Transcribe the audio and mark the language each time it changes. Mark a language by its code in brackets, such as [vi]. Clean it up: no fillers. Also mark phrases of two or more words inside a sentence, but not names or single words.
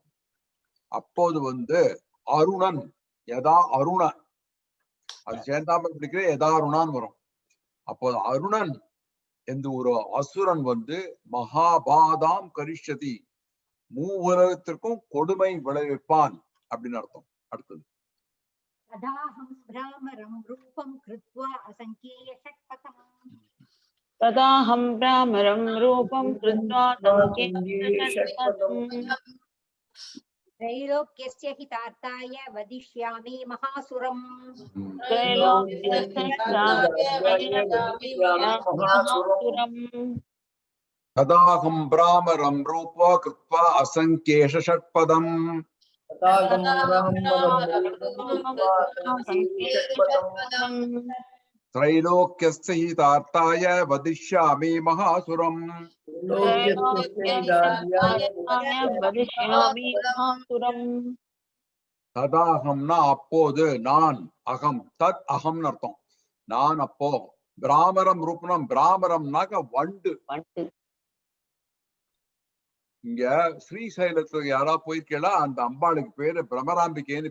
[ta] அப்போது அருணன் [sa] यदा अरुण, [ta] அது சேர்ந்தாம பிடிக்கிற [sa] यदा अरुणा [ta] வரும். அப்போது அருணன் என்ற ஒரு அசுரன் [sa] महाबाधां करिष्यति, [ta] மூவுலகத்திற்கும் கொடுமை விளைவிப்பான் அப்படின்னு அர்த்தம். அடுத்தது [sa] तदाहं भ्रामरं रूपं कृत्वा असंख्येय षट्पथम् तदाहं भ्रामरं रूपं कृत्वा त्रैलोक्यस्य हितार्थाय वदिष्यामि महासुरम् तदाहं भ्रामरं रूपा कृत्वा असंख्येष षट्पदम् त्रैलोक्यस्य हितार्थाय वदिष्यामि महासुरम् [ta] ததாகம்னா அப்போது, நான், அகம், தத் அகம் அர்த்தம். நான் அப்போ, [sa] भ्रामरं रूपणम्, [ta] பிராமரம்னாக்க வண்டு. இங்க ஸ்ரீசைலத்துல யாரா போயிருக்கா, அந்த அம்பாளுக்கு பேரு பிரமராம்பிகைன்னு.